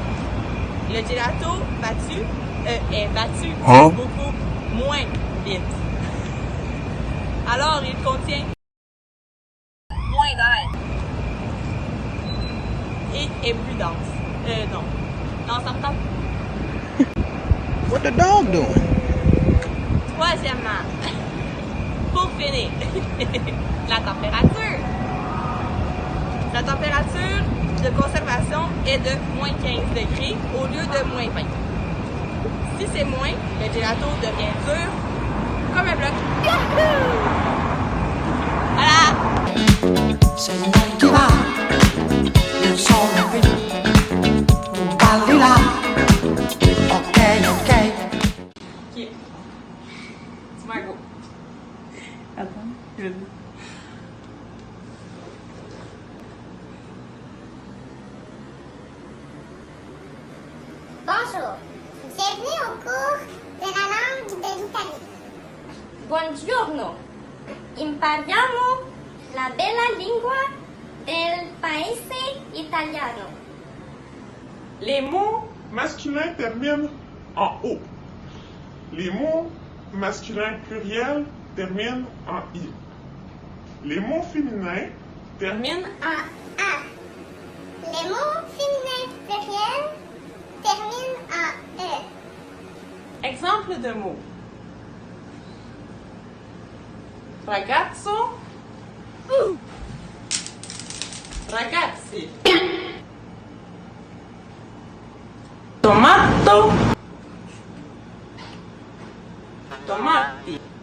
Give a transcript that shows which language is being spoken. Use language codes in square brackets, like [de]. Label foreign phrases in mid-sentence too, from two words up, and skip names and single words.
[fr] Le gelato est battu beaucoup moins vite. Alors, il contient moins d'air et est plus dense. Non, ça me tente. [en] What the dog doing? [fr] Troisièmement, pour finir, la température. La température de conservation est de moins 15 degrés au lieu de moins 20. Si c'est moins, le gelato devient dur comme un bloc. Voilà! [it] Se non ti va, io sono qui, non parli là. [fr] Ok, ok. Ok. C'est Margot. Attends, je vais... Bonjour, bienvenue au cours de la langue de l'Italie. [it] Buongiorno, impariamo la bella lingua del paese italiano. [fr] Les mots Masculin termine en O. Les mots masculins pluriels terminent en I. Les mots féminins terminent En A. Les mots féminins pluriels terminent en E. exemple de mots. [it] Ragazzo. Ragazzi. Tomato. Tomati.